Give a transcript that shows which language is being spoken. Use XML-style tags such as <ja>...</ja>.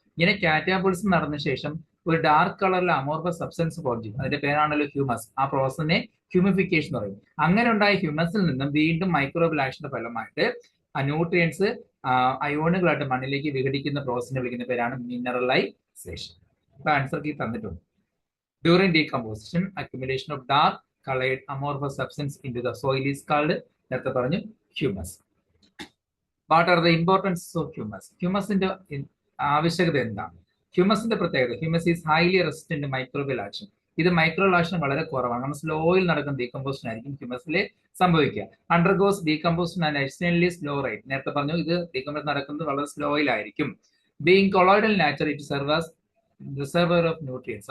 <ml>ഇങ്ങനെ കാറ്റാബോളിസം നടന്ന ശേഷം ഒരു ഡാർക്ക് കളറിലെ അമോർഫസ് സബ്സ്റ്റൻസ് ഫോം ചെയ്യും. അതിന്റെ പേരാണല്ലോ ഹ്യൂമസ്. ആ പ്രോസസ്സിനെ ഹ്യൂമിഫിക്കേഷൻ പറയും. അങ്ങനെ ഉണ്ടായ ഹ്യൂമസിൽ നിന്നും വീണ്ടും മൈക്രോബൽ ആക്ഷന്റെ ഫലമായിട്ട് ആ ന്യൂട്രിയൻസ് അയോണുകളായിട്ട് മണ്ണിലേക്ക് വിഘടിക്കുന്ന പ്രോസസ്സിനെ വിളിക്കുന്ന പേരാണ് മിനറലൈസേഷൻ. അപ്പൊ ആൻസർ കീ തന്നിട്ടുണ്ട്.</ml> <en>During decomposition, accumulation of dark colored amorphous substance into the soil is called,</en> <ml>നേരത്തെ പറഞ്ഞു,</ml> <en>humus. What are the importance of humus?</en> <ml>ഹ്യൂമസിന്റെ ആവശ്യകത എന്താണ്? ഹ്യൂമസിന്റെ പ്രത്യേകത,</ml> <en>Humus is highly resistant microbial action.</en> <ml>ഇത് മൈക്രോബിയൽ ആക്ഷൻ വളരെ കുറവാണ്. കാരണം സ്ലോയിൽ നടക്കുന്ന ഡീകമ്പോസിഷൻ ആയിരിക്കും ഹ്യൂമസിൽ സംഭവിക്കുക.</ml> <en>Undergoes decomposition and extremely slow rate.</en> <ml>നേരത്തെ പറഞ്ഞു ഇത് ഡീകമ്പോസ് നടക്കുന്നത് വളരെ സ്ലോയിലായിരിക്കും.</ml> <en>Being colloidal nature it serves reservoir of nutrients.</en>